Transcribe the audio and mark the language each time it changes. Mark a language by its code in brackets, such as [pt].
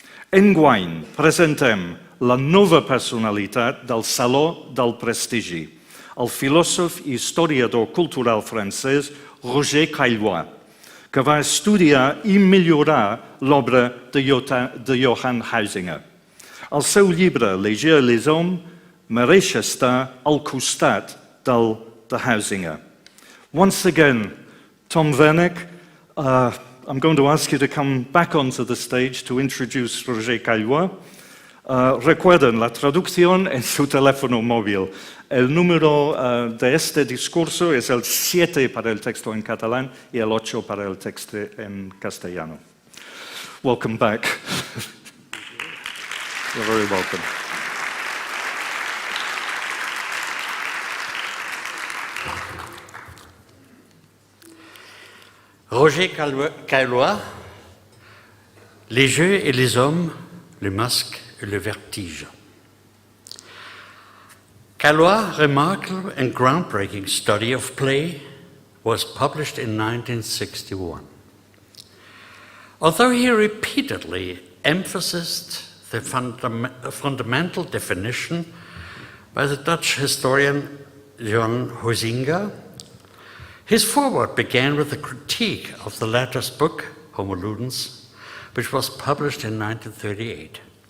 [ca] Enguany presentem la nova personalitat del Saló del Prestigi, el filòsof i historiador cultural francès Roger Caillois, que va estudiar i millorar l'obra de Johann Huizinga. El seu llibre, Léger les hommes, mereix estar al costat del de Huizinga. [en] Once again, Tom Wernick, I'm going to ask you to come back onto the stage to introduce Roger Caillois. [es] Recuerden, la traducción en su teléfono móvil. El número de este discurso es el 7 para el texto en catalán y el 8 para el texto en castellano. [en] Welcome back. You're very welcome. [fr] Roger Caillois, Les jeux et les hommes, le masque et le vertige. [en] Caillois' remarkable and groundbreaking study of play was published in 1961. Although he repeatedly emphasized the fundamental definition by the Dutch historian Johann Huizinga, his foreword began with a critique of the latter's book, Homo Ludens, which was published in 1938.